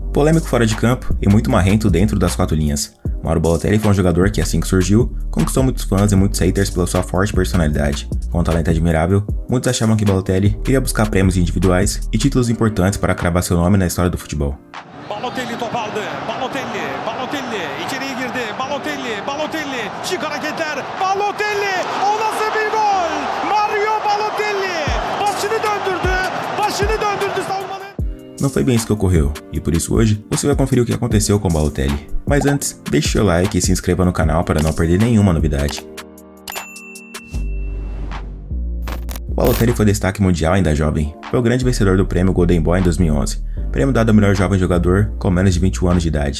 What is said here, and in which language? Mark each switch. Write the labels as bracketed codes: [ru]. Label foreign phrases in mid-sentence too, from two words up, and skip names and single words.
[pt] Polêmico fora de campo e muito marrento dentro das quatro linhas, Mauro Balotelli foi um jogador que, assim que surgiu, conquistou muitos fãs e muitos haters pela sua forte personalidade. Com um talento admirável, muitos achavam que Balotelli iria buscar prêmios individuais e títulos importantes para cravar seu nome na história do futebol. [tr] Balotelli top aldı. Balotelli içeriye girdi. Balotelli şık hareketler. Balotelli o nasıl bir gol? Mario Balotelli başını döndürdü savunmanın. [pt] Não foi bem isso que ocorreu, e por isso hoje você vai conferir o que aconteceu com Balotelli. Mas antes, deixe seu like e se inscreva no canal para não perder nenhuma novidade. Balotelli foi destaque mundial ainda jovem. Foi o grande vencedor do prêmio Golden Boy em 2011, prêmio dado ao melhor jovem jogador com menos de 21 anos de idade.